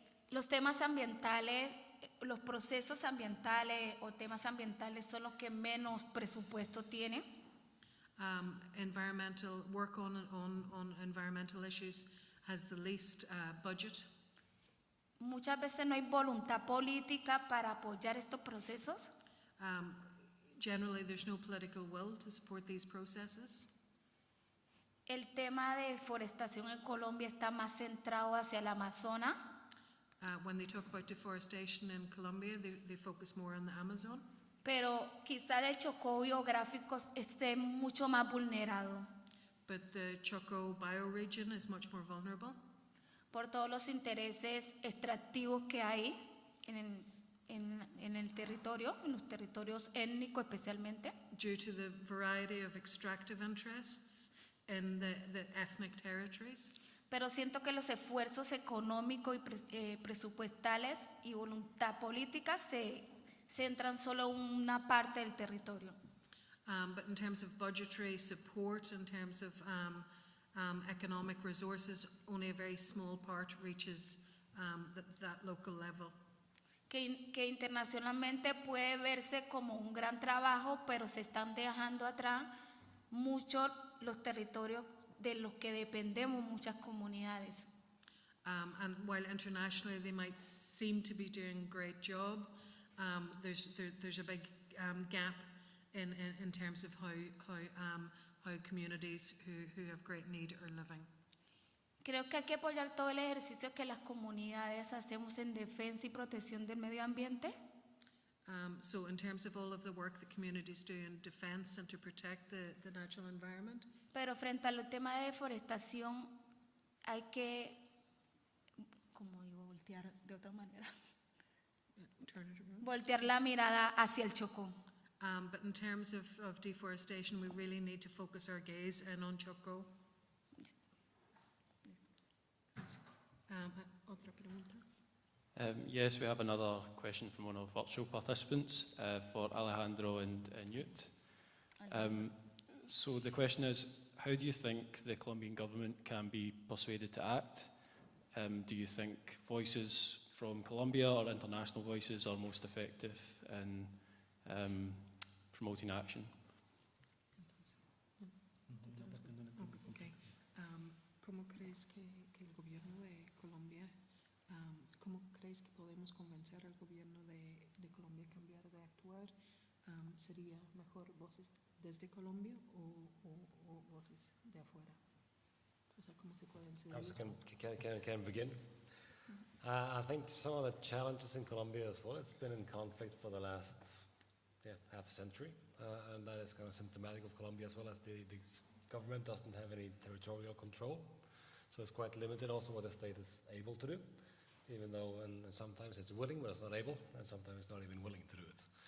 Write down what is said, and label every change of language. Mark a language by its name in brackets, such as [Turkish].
[Spanish] Los temas ambientales, los procesos ambientales o temas ambientales son los que menos presupuesto tienen. [English] Environmental work on environmental issues has the least budget. [Spanish] Muchas veces no hay voluntad política para apoyar estos procesos. [English] Generally, there's no political will to support these processes. [Spanish] El tema de deforestación en Colombia está más centrado hacia el Amazonas, [English] When they talk about deforestation in Colombia, they focus more on the Amazon. [Spanish] pero quizá el Chocó biográfico esté mucho más vulnerado [English] But the Chocó bioregion is much more vulnerable [Spanish] por todos los intereses extractivos que hay en el territorio, en los territorios étnicos especialmente. [English] due to the variety of extractive interests in the ethnic territories. [Spanish] Pero siento que los esfuerzos económicos y presupuestales y voluntad política se centran solo en una parte del territorio. [English] But in terms of budgetary support, in terms of economic resources, only a very small part reaches that local level. [Spanish] Que internacionalmente puede verse como un gran trabajo, pero se están dejando atrás muchos los territorios de los que dependemos muchas comunidades. [English] And while internationally they might seem to be doing a great job, there's a big gap in terms of how communities who have great need are living. [Spanish] Creo que hay que apoyar todo el ejercicio que las comunidades hacemos en defensa y protección del medio ambiente, [English] So in terms of all of the work that communities do in defense and to protect the natural environment, [Spanish] pero frente al tema de deforestación hay que, como digo, voltear de otra manera, [English] turn it around. [Spanish] voltear la mirada hacia el Chocó. [English] But in terms of deforestation, we really need to focus our gaze in on Chocó. [Spanish] Otra pregunta. [English] Yes, we have another question from one of our virtual participants for Alejandro and Newt. So the question is, how do you think the Colombian government can be persuaded to act? Do you think voices from Colombia or international voices are most effective in promoting action? Okay. [Spanish] ¿Cómo crees que el gobierno de Colombia, cómo crees que podemos convencer al gobierno de Colombia a cambiar de actuar? ¿Sería mejor voces desde Colombia o voces de afuera? O sea, ¿cómo se pueden seguir? [English] Can begin? I think some of the challenges in Colombia as well, it's been in conflict for the last half a century, and that is kind of symptomatic of Colombia as well, as the government doesn't have any territorial control, so it's quite limited also what the state is able to do, even though and sometimes it's willing but it's not able, and sometimes it's not even willing to do it.